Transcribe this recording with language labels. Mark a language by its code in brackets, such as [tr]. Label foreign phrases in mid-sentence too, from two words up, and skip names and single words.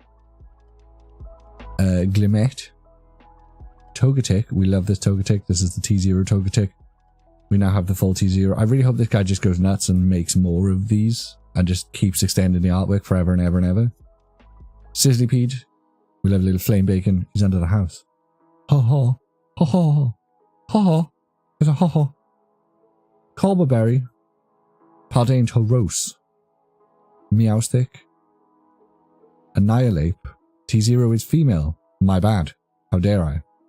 [en] Glimmet. Togetic. We love this Togetic. This is the T0 Togetic. We now have the full T0. I really hope this guy just goes nuts and makes more of these and just keeps extending the artwork forever and ever and ever. Sizzlypede. We love a little flame bacon. He's under the house. Ho ho. Ho ho. Ho ho. There's a ho ho. Colberberry. Pardane Tauros. Meowstick. Annihilate. T0 is female. My bad. How dare I?